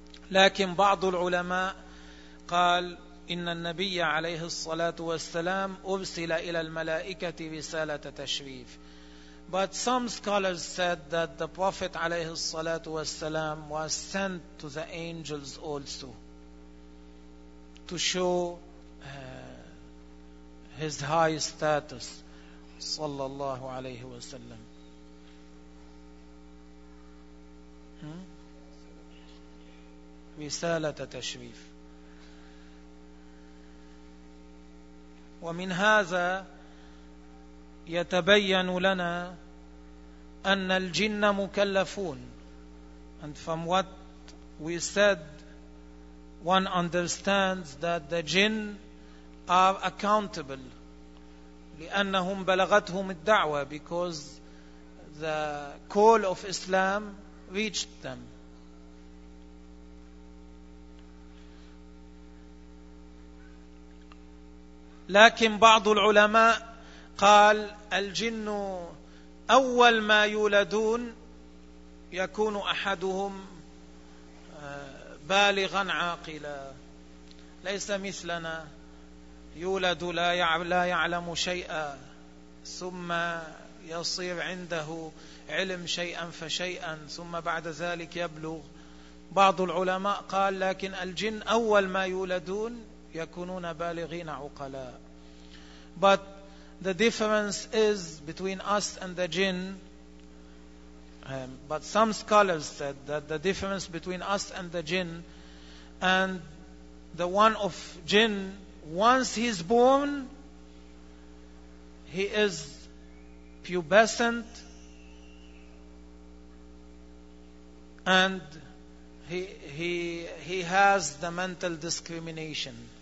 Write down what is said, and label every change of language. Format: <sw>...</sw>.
<ar>لكن بعض العلماء قال إن النبي عليه الصلاة والسلام أرسل إلى الملائكة رسالة تشريف.</ar> <en>But some scholars said that the Prophet</en> <ar>عليه الصلاة والسلام</ar> <en>was sent to the angels also to show his high status</en> <ar>صلى الله عليه وسلم. رسالة تشريف. ومن هذا يتبين لنا أن الجن مكلفون.</ar> <en>And from what we said one understands that the jinn are accountable</en> <ar>لأنهم بلغتهم الدعوة,</ar> <en>because the call of Islam reached them.</en> <ar>لكن بعض العلماء قال الجن أول ما يولدون يكون أحدهم بالغا عاقلا, ليس مثلنا يولد لا يعلم شيئا ثم يصير عنده علم شيئا فشيئا ثم بعد ذلك يبلغ. بعض العلماء قال لكن الجن أول ما يولدون يكونون بالغين عقلاء.</ar> <en>But the difference is between us and the jinn, but some scholars said that the difference between us and the jinn, and the one of jinn, once he's born, he is pubescent and he has the mental discrimination.</en>